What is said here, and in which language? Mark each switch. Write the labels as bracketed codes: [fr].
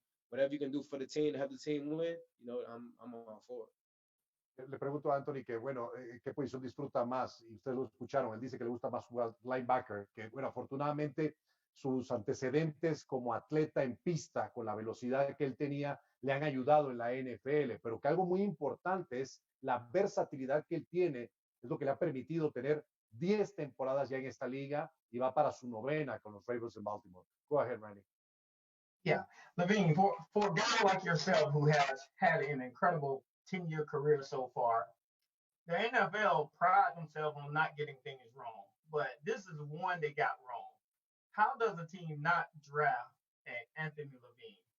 [en] Whatever you can do for the team to help the team win. I'm all for it. [es] Le pregunto a Anthony que, bueno, ¿qué posición disfruta más? Y ustedes lo escucharon, él dice que le gusta más jugar linebacker, que, bueno, afortunadamente sus antecedentes como atleta en pista, con la velocidad que él tenía, le han ayudado en la NFL, pero que algo muy importante es la versatilidad que él tiene, es lo que le ha permitido tener 10 temporadas ya en esta liga y va para su novena con los Ravens de Baltimore. [en] Go ahead, Randy. Yeah, Levine, for a guy like yourself who has had an incredible 10-year career so far, the NFL pride themselves on not getting things wrong, but this is one they got wrong. How does a team not draft Anthony Levine?